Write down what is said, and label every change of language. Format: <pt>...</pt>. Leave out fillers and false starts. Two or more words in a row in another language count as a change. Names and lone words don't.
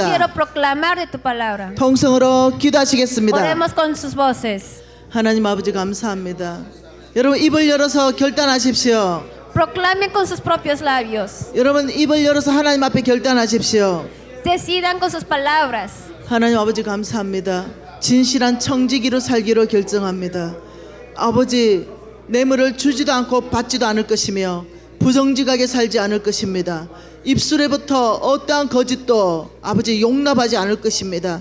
<es>Quiero proclamar de tu palabra.</es> <ko>통성으로 기도하시겠습니다.</ko> <es>Oremos con sus voces.</es> <ko>하나님 아버지 감사합니다. 여러분 입을 열어서 결단하십시오.</ko> <es>Proclamen con sus propios labios.</es> <ko>여러분 입을 열어서 하나님 앞에 결단하십시오.</ko> <es>Decidan con sus palabras.</es> <ko>하나님 아버지 감사합니다. 진실한 청지기로 살기로 결정합니다. 아버지 뇌물을 주지도 않고 받지도 않을 것이며 부정직하게 살지 않을 것입니다. 입술에부터 어떠한 거짓도 아버지 용납하지 않을 것입니다.</ko>